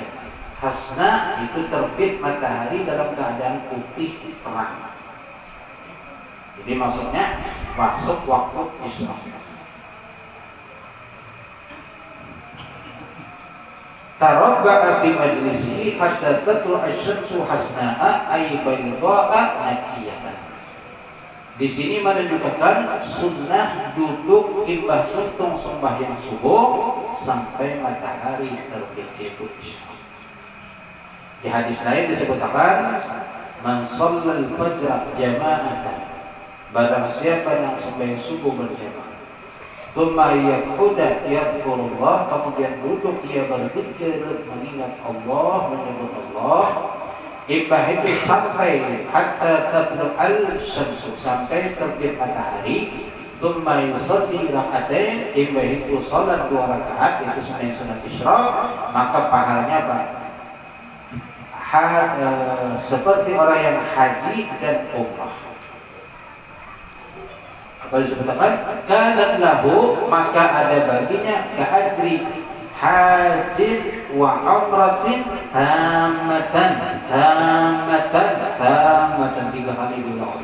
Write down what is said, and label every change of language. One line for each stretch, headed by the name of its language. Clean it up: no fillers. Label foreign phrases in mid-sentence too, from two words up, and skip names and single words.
Banjar: Hasna itu terbit matahari dalam keadaan putih terang. Jadi maksudnya masuk waktu isya.
Arabic: تربع في مجلسه حتى تطلع الشمس حسناء أي بيضاء نقية.
Banjar: Di sini menunjukkan sunnah duduk imbah suntung sembahyang subuh sampai matahari terbit itu isya. Di hadis lain disebutkan
Arabic: من صلى الفجر جماعة,
Banjar: barang siapa yang sembahyang subuh berjamaah,
Arabic: ثم يقعد يذكر الله,
Banjar: kemudian duduk ia berzikir mengingat Allah, menyebut Allah, ibah itu sampai
Arabic: حتى تطلع الشمس,
Banjar: sampai terbit matahari,
Arabic: ثم يصلي ركعتين,
Banjar: ibah itu salat 2 rakaat, itu sembahyang sunat isyraq, maka pahalanya apa? Seperti orang yang haji dan umrah. Apa disebutkan?
Arabic: كانت له,
Banjar: maka ada baginya
Arabic: كأجر حج وعمرة تامة
Banjar: 3 kali diulang.